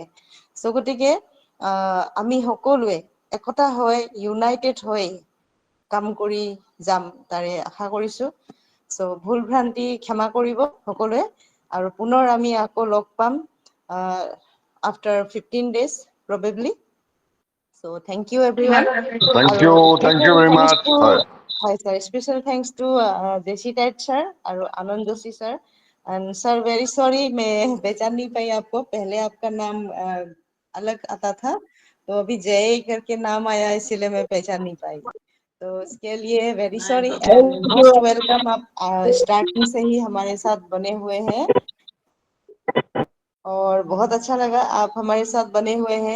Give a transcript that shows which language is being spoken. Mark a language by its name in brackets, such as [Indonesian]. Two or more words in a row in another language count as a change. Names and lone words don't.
[Assamese] চ' গতিকে আমি সকলোৱে একতা হৈ ইউনাইটেড হৈ কাম কৰি যাম তাৰে আশা কৰিছো। চ' ভুল ভ্ৰান্তি ক্ষমা কৰিব সকলোৱে, আৰু পুনৰ আমি আকৌ লগ পাম [English] after 15 days probably. So thank you everyone. thank you very much. হয়, Hi sir, special thanks to JC Tait sir और आनंद जोशी sir. And sir very sorry [Hindi] मैं पहचान नहीं पाई आपको, पहले आपका नाम अलग आता था, तो अभी जय करके नाम आया इसीलिए मैं पहचान नहीं पाई। तो इसके लिए [English] very sorry and most welcome. [Hindi] आप स्टार्टिंग से ही हमारे साथ बने हुए हैं और बहुत अच्छा लगा आप हमारे साथ बने हुए हैं।